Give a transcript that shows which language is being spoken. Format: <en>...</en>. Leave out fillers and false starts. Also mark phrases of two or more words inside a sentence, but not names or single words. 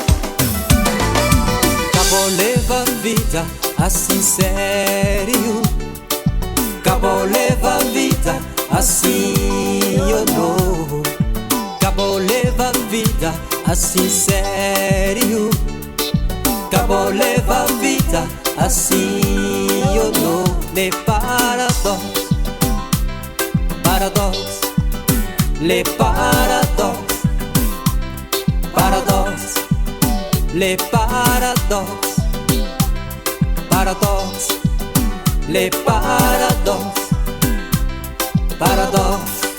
<pt>Cabo leva a vida assim sério. Cabo leva a vida assim eu não. Cabo leva a vida assim sério. Cabo leva a vida assim eu não.</pt> <fr>Le paradox, paradox, le paradox, paradox, le paradox, paradox, le paradox, paradox.</fr>